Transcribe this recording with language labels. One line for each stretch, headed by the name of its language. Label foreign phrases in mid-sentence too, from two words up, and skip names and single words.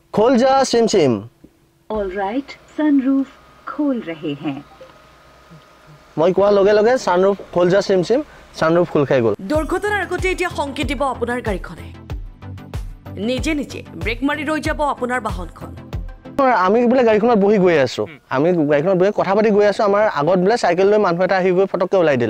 Hindi: खोल जा सिम सिम।
English: all right,
Hindi: सनरूफ खोल रहे हैं।
Assamese: মই কোৱা লগে লগে সানৰুফ
Hindi: खोल जा सिम सिम
Assamese: সানৰুফ খোল খাই গ'ল। দুৰ্ঘটনাৰ আগতে এতিয়া সংকেত দিব আপোনাৰ গাড়ীখনে। নিজে নিজে ব্ৰেক মাৰি ৰৈ যাব আপোনাৰ বাহনখন। আমি বোলে গাড়ীখনত বহি গৈ আছো, আমি গাড়ীখনত বহি কথা পাতি গৈ আছো, আমাৰ আগত বোলে চাইকেল লৈ মানুহ এটা আহি গৈ ফটককে ওলাই দিলে।